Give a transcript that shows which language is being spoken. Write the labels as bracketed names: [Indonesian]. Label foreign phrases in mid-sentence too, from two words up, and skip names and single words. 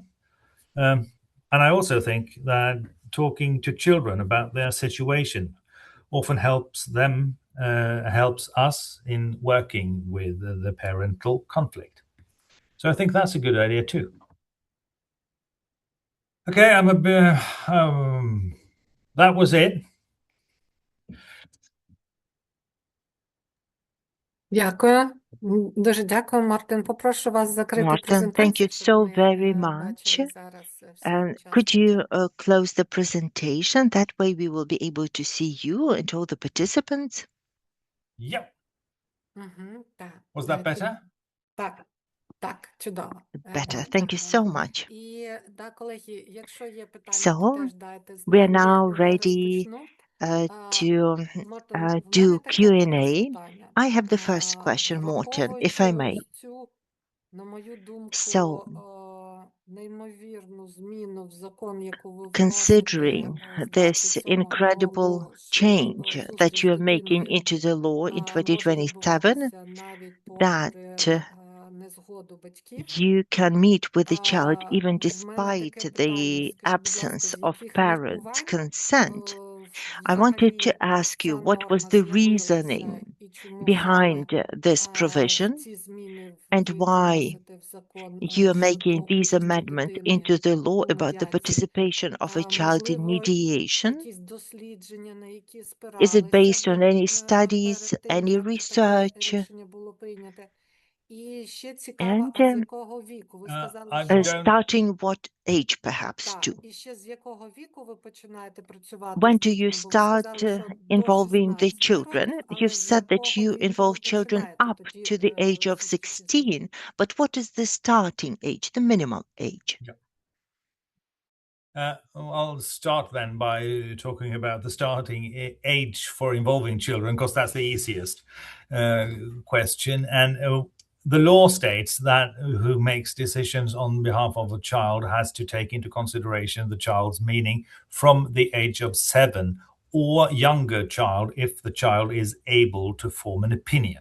[English] And I also think that talking to children about their situation often helps us in working with the parental conflict. So I think that's a good idea too. Okay, that was it. [Ukrainian] Дякую. Дуже дякую, Мартин. Попрошу вас закрити [English] Martin, thank [Ukrainian] презентацію, [English] you [Ukrainian] щоб [English] so [Ukrainian] ми [English] very much. [Ukrainian] бачили зараз всі [English] And could [Ukrainian] учасники. [English] you close the presentation? That way we will be able to see you and all the participants. Yep. [Ukrainian] Так. [English] Was that better? [Ukrainian] Так, чудово. [English] Better. Thank you so much. [Ukrainian] І, колеги, якщо є питання, [English] So, [Ukrainian] то теж дайте [English] We are [Ukrainian] знати. [English] now [Ukrainian] Я [English] ready [Ukrainian] розпочну. [English] to [Ukrainian] Мартин, в [English] do [Ukrainian] мене таке до вас [English] Q&A. [Ukrainian] питання. [English] I have the first question, Morten, if I may. [Ukrainian] Враховуючи ось цю, на мою думку, [English] So, [Ukrainian] неймовірну зміну в закон, яку ви [English] considering [Ukrainian] вносите з [English] this [Ukrainian] 27 [English] incredible [Ukrainian] року [English] change [Ukrainian] щодо [English] that you [Ukrainian] зустріч [English] are making [Ukrainian] дитини [English] into the law in [Ukrainian] може [English] 2027, [Ukrainian] відбуватися навіть [English] that [Ukrainian] попри незгоду батьків. [English] you can meet with the child even [Ukrainian] В мене [English] despite [Ukrainian] таке питання, [English] the [Ukrainian] скажіть, будь ласка, [English] absence [Ukrainian] з [English] of [Ukrainian] яких [English] parents' [Ukrainian] міркувань [English] consent. I wanted to [Ukrainian] взагалі [English] ask you [Ukrainian] ця [English] what was [Ukrainian] норма [English] the [Ukrainian] з'явилася [English] reasoning [Ukrainian] і чому [English] behind [Ukrainian] саме [English] this provision [Ukrainian] ці зміни [English] and [Ukrainian] ви [English] why [Ukrainian] вносите в закон [English] you are making [Ukrainian] щодо [English] these [Ukrainian] участі [English] amendments [Ukrainian] дитини [English] into the law [Ukrainian] у [English] about the [Ukrainian] медіації. [English] participation of a child in [Ukrainian] Можливо, [English] mediation. [Ukrainian] якісь дослідження, на які [English] Is it based [Ukrainian] спиралися [English] on [Ukrainian] ви [English] any studies, [Ukrainian] перед тим, [English] any [Ukrainian] як таке [English] research? [Ukrainian] рішення було прийняте? І ще цікаво, [English] And [Ukrainian] а з якого віку? Ви сказали, [English] I [Ukrainian] що... [English] don't- starting what age perhaps [Ukrainian] Так, [English] too? [Ukrainian] і ще з якого віку ви починаєте працювати [English] When [Ukrainian] з [English] do you [Ukrainian] дітьми? Бо ви [English] start [Ukrainian] сказали, що до [English] involving the [Ukrainian] 16 [English] children? [Ukrainian] років, але [English] You've [Ukrainian] з [English] said that [Ukrainian] якого [English] you [Ukrainian] віку ви [English] involve children [Ukrainian] починаєте [English] up [Ukrainian] тоді [English] to the age of [Ukrainian] зустрічі з дітьми? [English] 16, but what is the starting age, the minimum age? I'll start then by talking about the starting age for involving children, because that's the easiest question. And the law states that who makes decisions on behalf of a child has to take into consideration the child's meaning from the age of 7 or younger child if the child is able to form an opinion.